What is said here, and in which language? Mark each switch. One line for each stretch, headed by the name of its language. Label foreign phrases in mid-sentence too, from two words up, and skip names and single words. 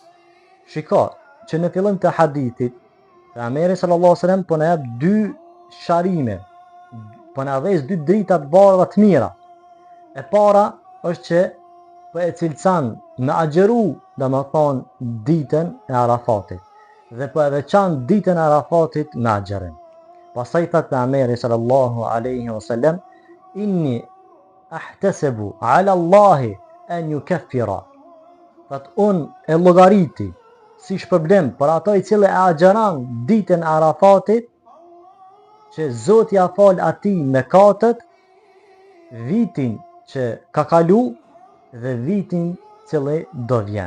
Albanian: Shiko që në fillim të hadithit pejgamberi
Arabic: صلى الله عليه وسلم
Albanian: po na jep 2 sharime, po na dhes 2 drita të bardha të mira. E para është që po e cilëson me agjëru domethënë ditën e Arafatit dhe po e veçan ditën e Arafatit me agjërim. Pastaj thot pejgamberi
Arabic: صلى الله عليه وسلم: إني أحتسب على الله أن يكفر.
Albanian: Thot unë e llogariti si shpërblim për ato i cilë e agjeran ditën e Arafatit, që Zoti ja fal atij mëkatet, vitin që ka kalu dhe vitin cili do vjen.